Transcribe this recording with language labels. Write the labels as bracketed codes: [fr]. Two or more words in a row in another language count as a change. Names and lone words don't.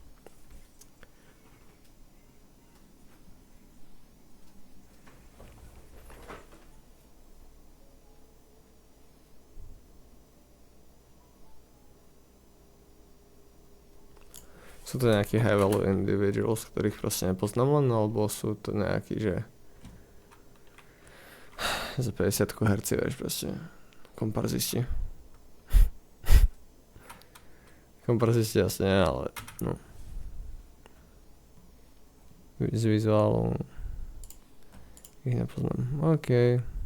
[sk] Sú to nejakí [en] high value individuals, [sk] ktorých proste nepoznám len, alebo sú to nejakí, že za 50 herci, vieš, proste komparzisti. Komparzisti asi nie, ale no. Z vizuálu ich nepoznám. OK.